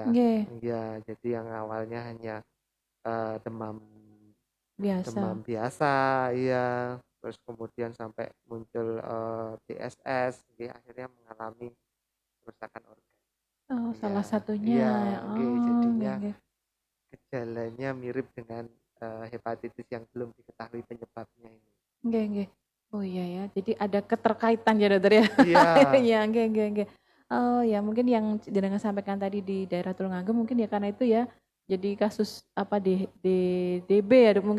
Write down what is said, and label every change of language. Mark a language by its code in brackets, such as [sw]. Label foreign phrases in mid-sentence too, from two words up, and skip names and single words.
[id] Nggih, ya jadi yang awalnya hanya demam biasa. biasa, iya, terus kemudian sampai muncul TSS, dia akhirnya mengalami kerusakan organ. Oh, Iya, salah satunya. iya, nggih, Oh, jadinya [jv] nggih, nggih. [id] gejalanya mirip dengan hepatitis yang belum diketahui penyebabnya ini. [jv] Nggih, nggih. [id] Oh iya ya, jadi ada keterkaitan ya dokter ya? Iya. Iya, [jv] nggih, nggih, nggih. [id] Oh ya, mungkin yang jenengan sampaikan tadi di daerah Tulungagung mungkin ya karena itu ya, jadi kasus apa di DB ya mungkin